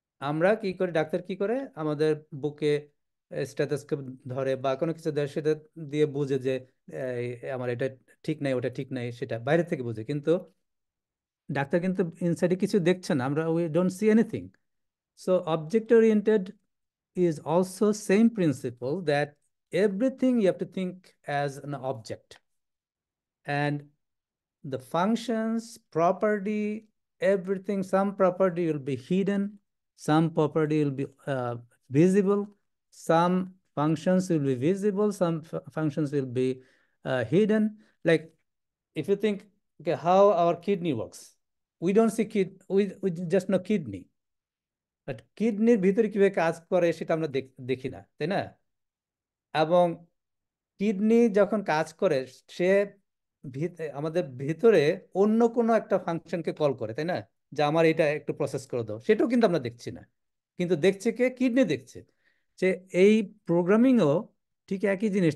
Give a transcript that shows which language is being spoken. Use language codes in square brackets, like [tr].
[bn] আমরা কি করে, ডাক্তার কি করে, আমাদের বুকে স্টেথোস্কোপ ধরে বা কোনো কিছু ধরে, সেটা দিয়ে বুঝে যে আমার এটা ঠিক নাই, ওটা ঠিক নাই, সেটা বাইরে থেকে বুঝে। কিন্তু ডাক্তার কিন্তু ইনসাইডে কিছু দেখছে না, আমরা [en] We don't see anything. So object oriented is also same principle, that everything you have to think as an object, and the functions, property, everything, some property will be hidden, some property will be visible, some functions will be visible, some functions will be hidden. Like if you think, okay, how our kidney works, we don't see we just know kidney, [bn] but কিডনির ভিতরে কিভাবে কাজ করে সেটা আমরা দেখি না, তাই না? এবং কিডনি যখন কাজ করে, সে আমাদের ভিতরে অন্য কোনো একটা ফাংশনকে কল করে, তাই না? যে আমার এটা একটু প্রসেস করে দাও, সেটাও কিন্তু আমরা দেখছি না, কিন্তু দেখছে কে? কিডনি দেখছে। যে এই প্রোগ্রামিংও ঠিক একই জিনিস।